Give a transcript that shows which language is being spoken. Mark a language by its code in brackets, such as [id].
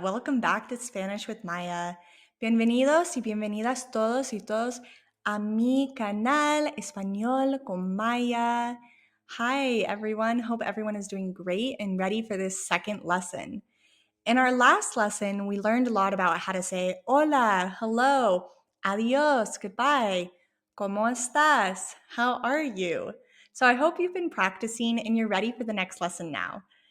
[en] Welcome back to Spanish with Maya. [es] Bienvenidos y bienvenidas todos y todos a mi canal Español con Maya. [en] Hi, everyone. Hope everyone is doing great and ready for this second lesson. In our last lesson, we learned a lot about how to say hola, hello, adios, goodbye, [es] ¿cómo estás? [en] How are you? So I hope you've been practicing and you're ready for the next lesson now.